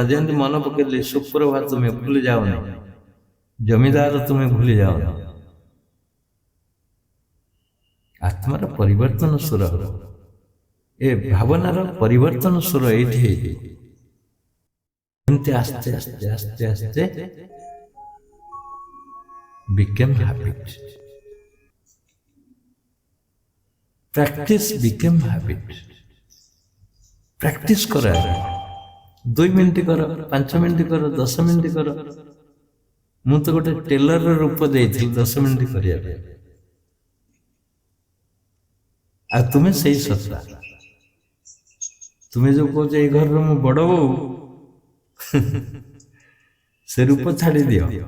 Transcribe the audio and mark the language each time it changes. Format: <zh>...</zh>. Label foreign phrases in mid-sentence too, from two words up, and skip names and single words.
<or>ଯେମିତି ମନେ ପକେଇଲେ ସୁପ୍ରଭା, ତୁମେ ଭୁଲି ଯାଉନି, ଜମିଦାର ତୁମେ ଭୁଲି ଯାଉନି। ଆତ୍ମାର ପରିବର୍ତ୍ତନ ସ୍ୱର, ଏ ଭାବନାର ପରିବର୍ତ୍ତନ ସ୍ୱର ଏଇଠି ହେଇଛି। ଏମିତି ଆସ୍ତେ ଆସ୍ତେ ଆସ୍ତେ ଆସ୍ତେ</or> <en>became habit. Practice became habit.</en> <or>ପ୍ରାକ୍ଟିସ କର, 2 ମିନିଟ୍ କର, 5 ମିନିଟ୍ କର, 10 ମିନିଟ୍ କର। ମୁଁ ତ ଗୋଟେ ଟେଲର ରୂପ ଦେଇଥିଲି 10 ମିନିଟ୍ କରିବା ପାଇଁ। ଆଉ ତୁମେ ସେଇ ସତ୍ତା, ତୁମେ ଯୋଉ କହୁଛ ଏଇ ଘରର ମୁଁ ବଡ ବୋଉ, ସେ ରୂପ ଛାଡି ଦିଅ।</or>